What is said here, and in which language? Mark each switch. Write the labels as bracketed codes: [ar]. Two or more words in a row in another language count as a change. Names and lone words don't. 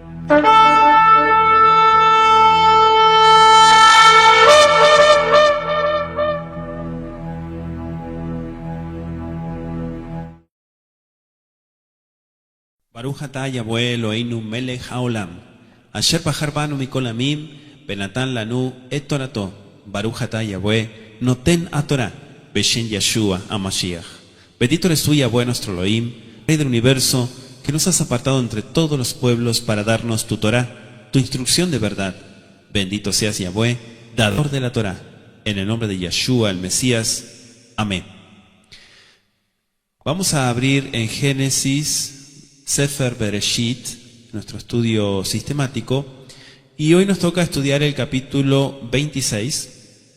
[he] ברוך אתה יהוה אלוהינו מלך העולם אשר בחר בנו מכל עמים ונתן לנו את תורתו. ברוך אתה יהוה נותן התורה בשם ישוע המשיח. [es] Bendito eres tú, Yahweh nuestro Elohim, Rey del universo, que nos has apartado entre todos los pueblos para darnos tu Torah, tu instrucción de verdad. Bendito seas, Yahweh, dador de la Torah. En el nombre de Yeshua, el Mesías. Amén. Vamos a abrir en Génesis, [he] ספר בראשית, [es] nuestro estudio sistemático, y hoy nos toca estudiar el capítulo 26.